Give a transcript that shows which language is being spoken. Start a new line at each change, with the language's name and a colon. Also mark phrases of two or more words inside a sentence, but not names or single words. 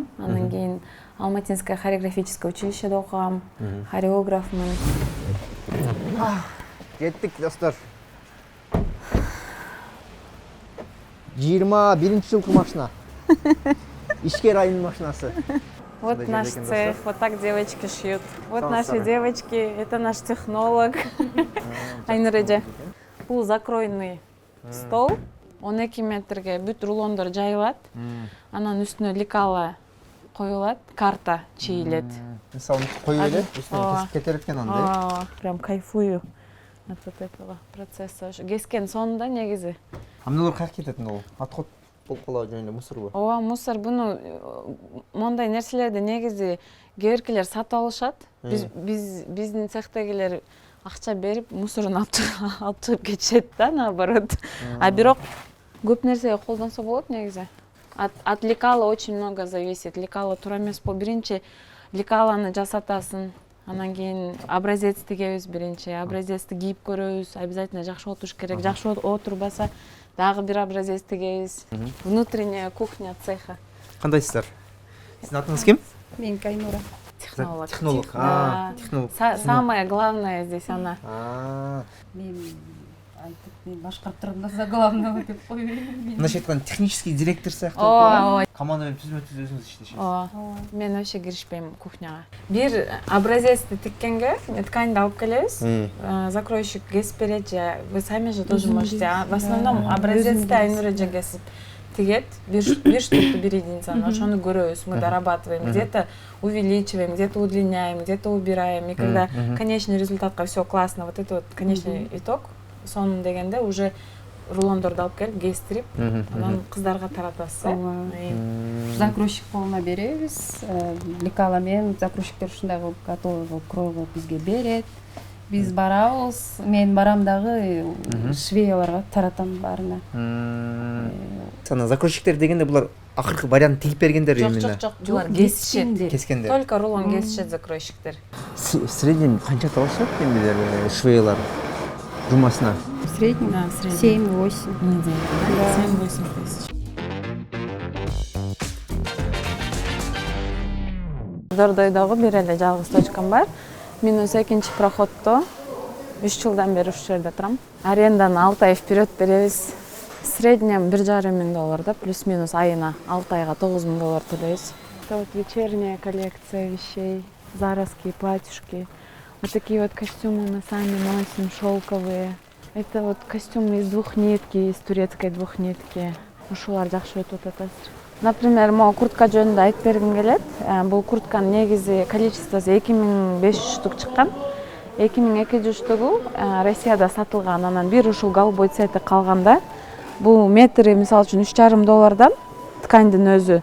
Kyrgyz: Андан кийин
Russian: Алматинское хореографическое
Kyrgyz: училищеде окугам. Хореографмын. Кеттик, достор. 21-жылкы машина. Ишкер айынын машинасы.
Russian: Вот наш цех, вот так девочки шьют. Вот наши девочки, это наш технолог.
Kyrgyz: Айнуреже. Бул закройный стол. 12 метрге бүт рулондор жайылат. Анан үстүнө лекала коюлат, карта чийилет. Мисалы коюп эле, үстүнө кесип кетер экен анда.
Russian: Прям кайфую от вот этого процесса.
Kyrgyz: Кескен сонунда негизи. Амдылар каяка кетет ол? Отход болуп калабы жөнүндө мусорбу? Ооба, мусор. Буну мондай нерселерди негизи кээбиркилер сатып алышат. Биздин цехтегилер акча берип мусорун алып чыгып кетишет да, наоборот. А бирок көп нерсеге колдонсо болот негизи.
Russian: От лекала очень много зависит.
Kyrgyz: Лекала туура эмес болуп, биринчи лекаланы жасатасың. Анан кийин образец тигебиз биринчи. Образецти кийип көрөбүз. Обязательно жакшы отуруш керек. Жакшы отурбаса дагы бир образец тигебиз.
Russian: Внутренняя кухня цеха.
Kyrgyz: Кандайсыздар? Сиздин атыңыз ким? Мен Кайнура. Технолог. Технолог. Технолог.
Russian: Самая главная здесь она.
Kyrgyz: Мен айтып, мен башкарып турганда
Russian: за главного
Kyrgyz: деп коюйм. Мындайча айтканда
Russian: технический директор
Kyrgyz: сыяктуу. Ооба. Команда менен түзмө-түз өзүңүз иштешесиз. Ооба. Мен вообще киришпейм кухняга. Бир образецти тиккенге тканьды алып келебиз. Закройщик кесип берет
Russian: же, вы сами же тоже можете.
Kyrgyz: В основном образецти Айнуреже кесип тигет. Бир штукту бир единицаны, ошону көрөбүз,
Russian: мы дорабатываем, где-то увеличиваем, где-то удлиняем, где-то убираем. И когда конечный результатка все классно, вот это вот конечный итог,
Kyrgyz: сонун дегенде уже рулондорду алып келип кестирип, анан кыздарга таратасыз. Закройщик колуна беребиз. Лекала менен закройщиктер ушундай кылып готовый кылып крой кылып бизге берет. Биз барабыз. Мен барам дагы швеяларга таратам баарына. Сана закройщиктер дегенде булар акыркы вариант тигип бергендер именно. Жок, булар кесишет. Кескендер. Только рулон кесишет закройщиктер.
Russian: В среднем
Kyrgyz: канча табышат эмнелер швеялар жумасына?
Russian: В среднем 7-8 недель. 7-8 тысяч.
Kyrgyz: Дордойдогу бир эле жалгыз точкам бар. Мен өзү экинчи проходто 3 жылдан бери ушул жерде турам. Аренданы 6 ай вперед беребиз.
Russian: В среднем
Kyrgyz: $1,500 да, плюс-минус айына 6 айга $9,000 төлөйбүз.
Russian: Это вот вечерняя коллекция вещей, зараски, платьюшки. Вот такие вот костюмы мы сами носим, шелковые. Это вот костюмы из двухнитки, из турецкой двухнитки.
Kyrgyz: Ушулар жакшы өтүп атат.
Russian: Например, могу
Kyrgyz: куртка жөнүндө айтып бергим келет. Бул куртканын негизи количествосу 2500 штук чыккан. 2200 штугу Россияда сатылган. Анан бир ушул голубой цвети калганда. Бул метри мисалы үчүн $3,5 ткандын өзү.